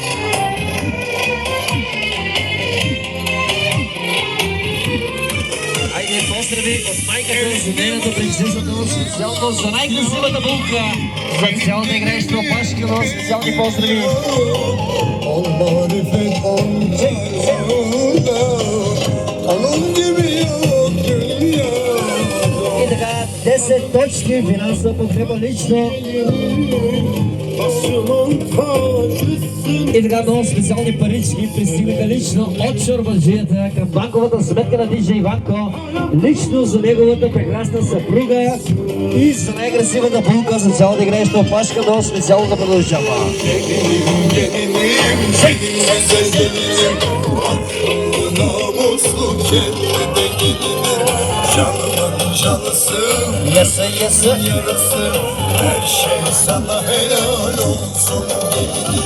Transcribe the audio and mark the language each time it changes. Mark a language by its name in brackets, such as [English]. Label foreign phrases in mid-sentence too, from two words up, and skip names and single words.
[Bulgarian] Айде, поздрави от майката за нейната принцеса, много специално, за най-красивата булка, за цялата играеща опашка, много специални поздрави. [Turkish] On marifet on çağında, kanın gibi yok dünya. [Bulgarian] И така, 10 точки, финансова подкрепа лично [Turkish] Başımın tacısın. [Bulgarian] И така много специални парички пристигнаха лично от чорбаджията към банковата сметка на диджей Иванко, лично за неговата прекрасна съпруга и за най-красивата булка за цялата играеща опашка, много специално да продължава. [Turkish] Gelinim, gelinim, benim güzel gelinim. Namuslu kendine gelinim. Canımın canısı, [Bulgarian] Яса, яса. [Turkish] yarısı. Her şey sana helal olsun gelinim.